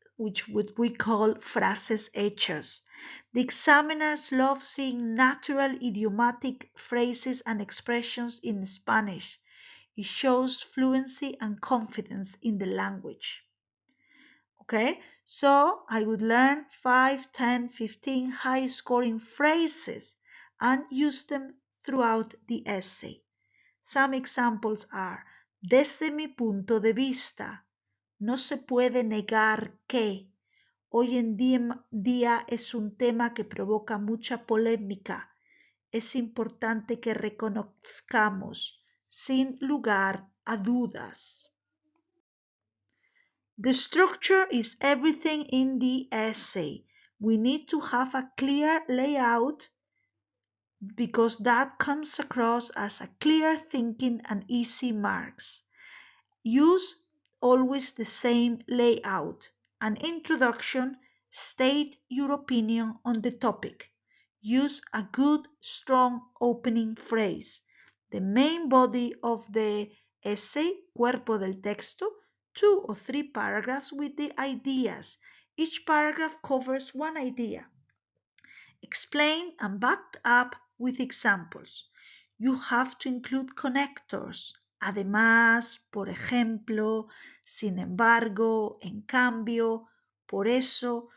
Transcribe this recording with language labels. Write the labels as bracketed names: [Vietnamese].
[English] which we call [Spanish] frases hechas. [English] The examiners love seeing natural idiomatic phrases and expressions in Spanish. It shows fluency and confidence in the language. Okay, so I would learn 5, 10, 15 high scoring phrases and use them throughout the essay. Some examples are: [Spanish] desde mi punto de vista, no se puede negar que hoy en día es un tema que provoca mucha polémica. Es importante que reconozcamos sin lugar a dudas. [English] The structure is everything in the essay. We need to have a clear layout because that comes across as a clear thinking and easy marks. Use always the same layout. An introduction, state your opinion on the topic. Use a good, strong opening phrase. The main body of the essay, [Spanish] cuerpo del texto, [English] 2 or 3 paragraphs with the ideas. Each paragraph covers one idea. Explain and backed up with examples. You have to include connectors. [Spanish] Además, por ejemplo, sin embargo, en cambio, por eso.